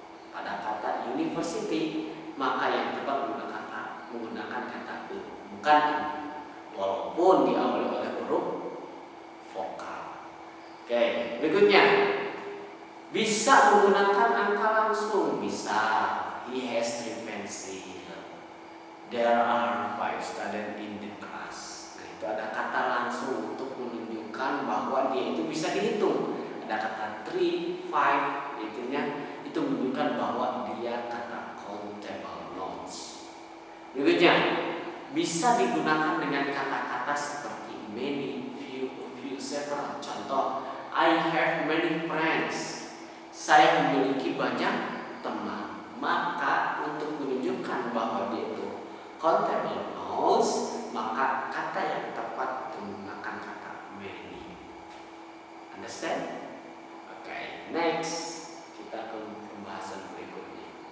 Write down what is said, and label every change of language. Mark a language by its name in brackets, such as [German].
[Indonesian] Pada kata university, maka yang tepat menggunakan kata e, bukan e, walaupun diawali oleh huruf vokal. Oke, berikutnya bisa menggunakan angka langsung. Bisa, [English] he has 3 pencils, there are 5 students in the class. [Indonesian] Nah, itu ada kata langsung untuk menunjukkan bahwa dia itu bisa dihitung. Ada kata 3, 5, itunya itu menunjukkan bahwa dia kata countable nouns. Berikutnya bisa digunakan dengan kata-kata seperti many, few, several. Contoh, [English] I have many friends. [Indonesian] Saya memiliki banyak teman. Maka untuk menunjukkan bahwa dia itu countable nouns, maka kata yang tepat itu menggunakan kata many. [English] Understand? Okay, next [Indonesian] kita ke pembahasan berikutnya.